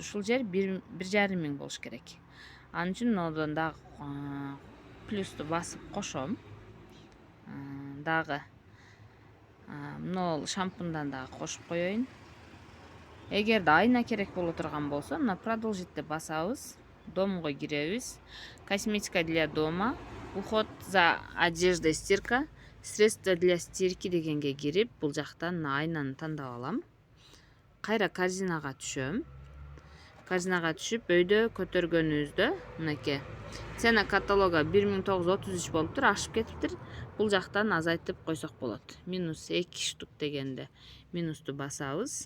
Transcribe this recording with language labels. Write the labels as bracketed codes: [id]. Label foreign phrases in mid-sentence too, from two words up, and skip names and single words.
[ky] Ушул жер 1,5 миң болуш керек. Анын үчүн мындан дагы плюсту басып кошом. Дагы мына шампуньдан дагы кошуп коеюн. Эгерде айна керек боло турган болсо, мына продолжитти басабыз. Домго киребиз. [ru] Косметика для дома, уход за одеждой, стирка, средства для стирки [ky] дегенге кирип, бул жактан айнаны тандап алам. Кайра корзинага түшөм. Корзинага түшүп, өйдө көтөргөнүбүздө мынакей [ru] цена каталога [ky] 1933 болуптур, ашып кетиптир. Бул жактан азайтып койсок болот. Минус 2 штук дегенде минусту басабыз.